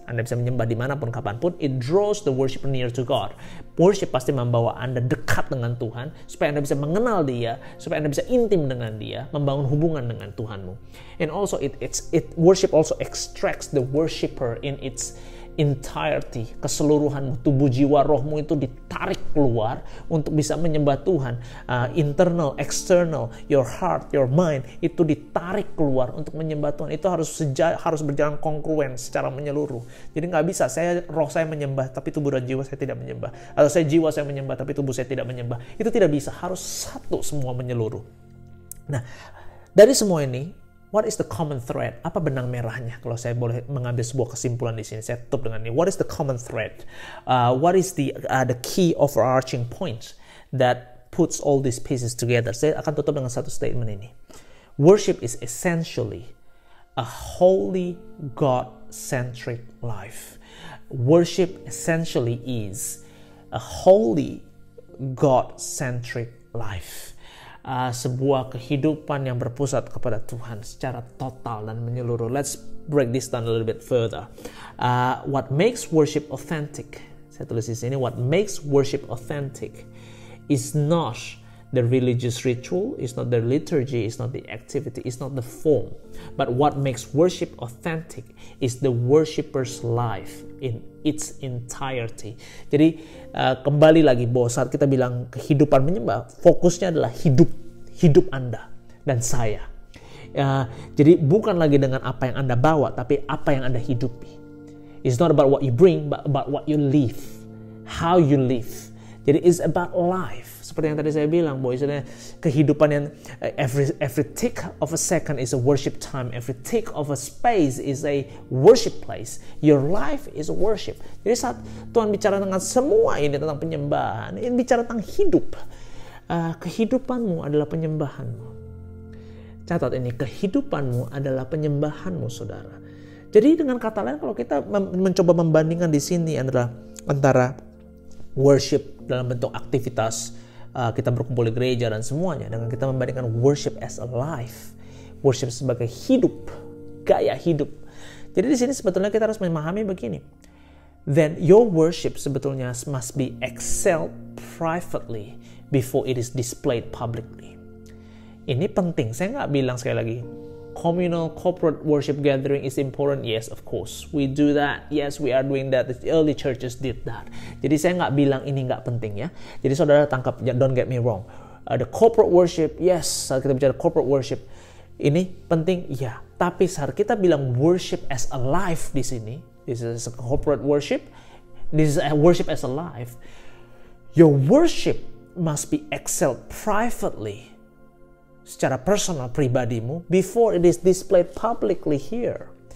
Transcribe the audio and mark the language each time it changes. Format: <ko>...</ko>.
<id>Anda bisa menyembah dimanapun, kapanpun.</id> <en>It draws the worshiper near to God.</en> <id>Worship pasti membawa Anda dekat dengan Tuhan, supaya Anda bisa mengenal Dia, supaya Anda bisa intim dengan Dia, membangun hubungan dengan Tuhanmu.</id> <en>And also, worship also extracts the worshiper in its entirety,</en> <id>keseluruhan tubuh, jiwa, rohmu itu ditarik keluar untuk bisa menyembah Tuhan.</id> <en>Internal, external, your heart, your mind</en> <id>itu ditarik keluar untuk menyembah Tuhan. Itu harus berjalan kongruen secara menyeluruh. Jadi nggak bisa roh saya menyembah tapi tubuh dan jiwa saya tidak menyembah, atau jiwa saya menyembah tapi tubuh saya tidak menyembah. Itu tidak bisa, harus satu semua menyeluruh. Nah, dari semua ini,</id> <en>what is the common thread?</en> <id>Apa benang merahnya? Kalau saya boleh mengambil sebuah kesimpulan di sini, saya tutup dengan ini.</id> <en>What is the common thread? What is the key overarching point that puts all these pieces together?</en> <id>Saya akan tutup dengan satu statement ini.</id> <en>Worship is essentially a holy, God-centric life. Worship essentially is a holy, God-centric life.</en> <id>Sebuah kehidupan yang berpusat kepada Tuhan secara total dan menyeluruh.</id> <en>Let's break this down a little bit further. What makes worship authentic?</en> <id>Saya tulis di sini,</id> <en>what makes worship authentic is not the religious ritual, it's not the liturgy, it's not the activity, it's not the form. But what makes worship authentic is the worshipper's life in its entirety.</en> <id>Jadi kembali lagi bahwa saat kita bilang kehidupan menyembah, fokusnya adalah hidup Anda dan saya. Jadi bukan lagi dengan apa yang Anda bawa, tapi apa yang Anda hidupi.</id> <en>It's not about what you bring, but about what you live, how you live. Jadi it's about life.</en> <id>Seperti yang tadi saya bilang, bahwa kehidupan yang</id> <en>every tick of a second is a worship time, every tick of a space is a worship place. Your life is a worship.</en> <id>Jadi saat Tuhan bicara tentang semua ini tentang penyembahan, ini bicara tentang hidup. Kehidupanmu adalah penyembahanmu. Catat ini, kehidupanmu adalah penyembahanmu, saudara. Jadi dengan kata lain, kalau kita mencoba membandingkan di sini adalah antara worship dalam bentuk aktivitas, kita berkumpul di gereja dan semuanya, dengan kita membandingkan</id> <en>worship as a life,</en> <id>worship sebagai hidup, gaya hidup. Jadi di sini sebetulnya kita harus memahami begini.</id> <en>Then your worship sebetulnya must be excelled privately before it is displayed publicly.</en> <id>Ini penting. Saya nggak bilang sekali lagi,</id> <en>communal corporate worship gathering is important. Yes, of course. We do that. Yes, we are doing that. The early churches did that.</en> <id>Jadi saya nggak bilang ini nggak penting ya. Jadi saudara tangkap,</id> <en>don't get me wrong. The corporate worship, yes,</en> <id>saat kita bicara corporate worship, ini penting, ya. Tapi saat kita bilang</id> <en>worship as a life di sini, this is a corporate worship, this is a worship as a life, your worship must be excelled privately,</en> <id>secara personal, pribadimu,</id> <en>before it is displayed publicly here.</en>